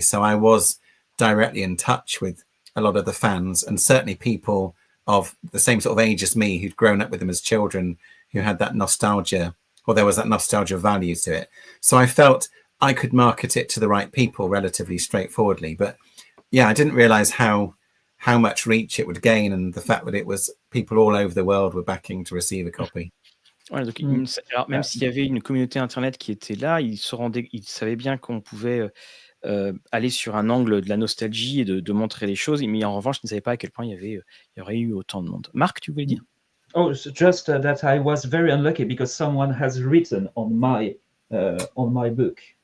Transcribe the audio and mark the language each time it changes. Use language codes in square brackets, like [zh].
[en] So I was directly in touch with a lot of the fans, and certainly people of the same sort of age as me who'd grown up with them as children, who had that nostalgia, or there was that nostalgia value to it. So I felt I could market it to the right people relatively straightforwardly. But yeah, I didn't realize how much reach it would gain, and the fact that it was people all over the world were backing to receive a copy. [fr] Ouais, donc, alors, même s'il y avait une communauté internet qui était là, il savait bien qu'on pouvait aller sur un angle de la nostalgie et de montrer les choses, mais en revanche, il ne savait pas à quel point il y aurait eu autant de monde. Marc, tu voulais dire? [en] Oh, just that I was very unlucky because someone has written on my book.